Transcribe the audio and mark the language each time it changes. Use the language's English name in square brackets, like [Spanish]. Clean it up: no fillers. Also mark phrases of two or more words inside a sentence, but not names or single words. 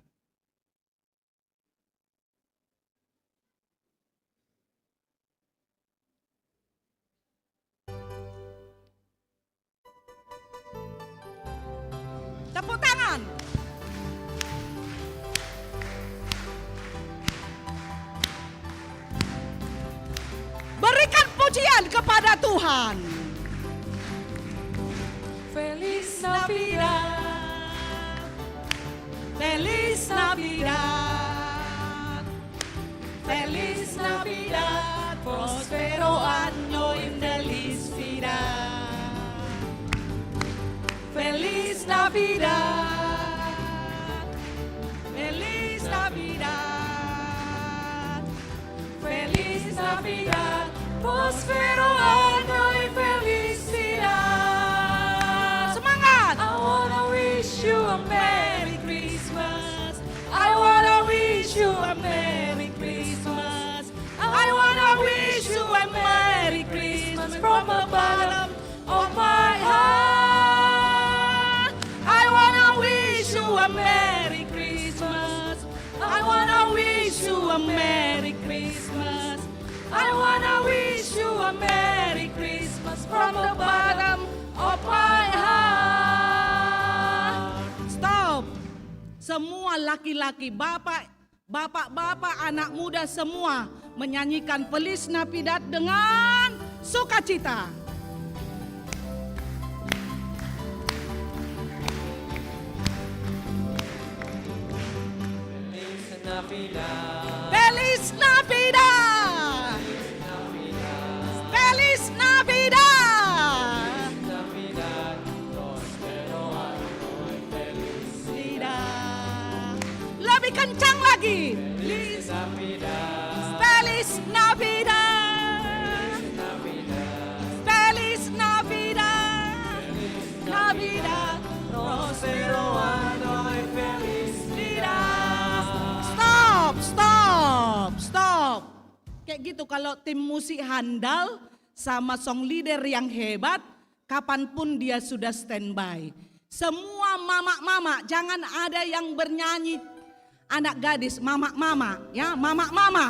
[Indonesian] Tepuk tangan. Berikan pujian kepada Tuhan. [Spanish] Feliz Navidad. Feliz Navidad. Feliz Navidad. Prospero año y felicidad. Feliz Navidad. Feliz Navidad. Feliz Navidad. Prospero año y felicidad. [Indonesian] Semangat. [English] I wanna wish you a Merry Christmas. I wanna wish you a Merry Christmas. I wanna wish you a Merry Christmas from the bottom of my heart. I wanna wish you a Merry Christmas. I wanna wish you a Merry Christmas. I wanna wish you a Merry Christmas from the bottom of my heart. [Indonesian] Stop. Semua laki-laki, bapak-bapak, anak muda semua menyanyikan Feliz Navidad dengan sukacita. [Spanish] Feliz Navidad. Feliz Navidad. Feliz Navidad. Navidad. Prospero año y felicidad. [Indonesian] Lebih kencang lagi. [Spanish] Feliz Navidad. Feliz Navidad. Feliz Navidad. Navidad. Prospero año y felicidad. [Indonesian] Stop. Kayak gitu kalau tim musik handal sama [English] song leader [Indonesian] yang hebat, kapanpun dia sudah standby. Semua mama-mama, jangan ada yang bernyanyi anak gadis, mama-mama, ya mama-mama.